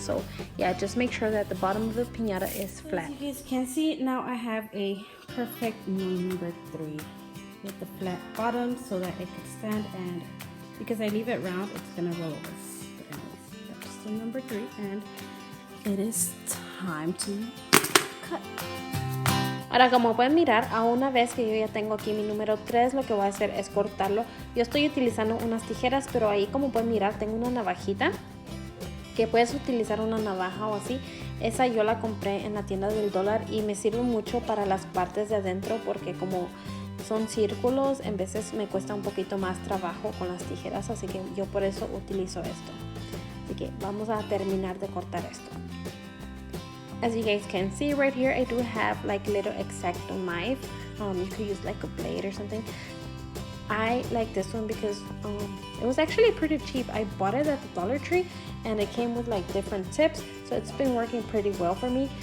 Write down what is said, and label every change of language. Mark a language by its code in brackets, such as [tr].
[en] So yeah, just make sure that the bottom of the piñata is flat. As you guys can see, now I have a perfect number 3 with the flat bottom so that it can stand, and because I leave it round, it's gonna roll over. But anyways, that's the number 3, and it is time to cut. [es] Ahora, como pueden mirar, a una vez que yo ya tengo aquí mi número 3, lo que voy a hacer es cortarlo. Yo estoy utilizando unas tijeras, pero ahí, como pueden mirar, tengo una navajita que puedes utilizar una navaja o así. Esa yo la compré en la tienda del dólar y me sirve mucho para las partes de adentro porque como son círculos, en veces me cuesta un poquito más trabajo con las tijeras, así que yo por eso utilizo esto. Así que vamos a terminar de cortar esto. [en] As you guys can see right here, I do have like little X-Acto knife. You could use like a blade or something. I like this one because it was actually pretty cheap. I bought it at the Dollar Tree and it came with like different tips, so it's been working pretty well for me.